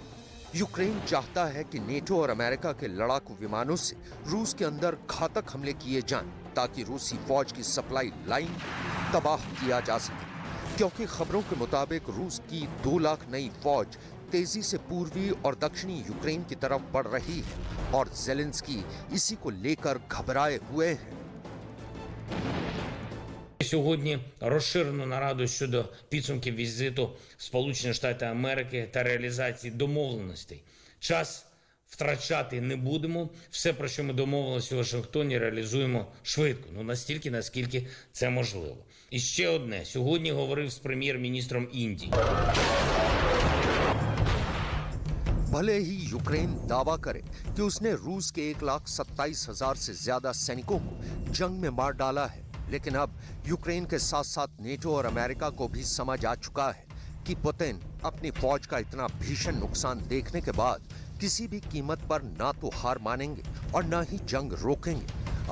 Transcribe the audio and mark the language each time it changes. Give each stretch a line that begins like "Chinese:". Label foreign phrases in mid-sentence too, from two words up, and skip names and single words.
Hindi: यूक्रेन चाहता है कि नेटो और अमेरिका के लड़ाकू विमानों से रूस के अंदर घातक हमले किए जाएं ताकि रूसी फौज की सप्लाई लाइन को तबाह किया जा सके, क्योंकि खबरों के मुताबिक रूस की 2 लाख नई फौज तेजी से पूर्वी और दक्षिणी यूक्रेन की तरफ बढ़ रही है और ज़ेलेंस्की इसी को लेकर घबराए हुए हैं।
Ukrainian: Сьогодні розширену нараду щодо підсумків візиту Сполучених Штатів Америки та реалізації домовленостей. Час втрачати не будемо. Все, про що ми домовилися у Вашингтоні, реалізуємо швидко. Настільки, наскільки це можливо. І ще одне. Сьогодні говорив з прем'єр-міністром Індії.
Hindi: भले ही यूक्रेन दावा करे कि उसने रूस के 1,27,000 से ज्यादा सैनिकों को जंग में मार डाला है, लेकिन अब यूक्रेन के साथ साथ नेटो और अमेरिका को भी समझ आ चुका है कि पुतिन अपनी फौज का इतना भीषण नुकसान देखने के बाद किसी भी कीमत पर ना तो हार मानेंगे और ना ही जंग रोकेंगे।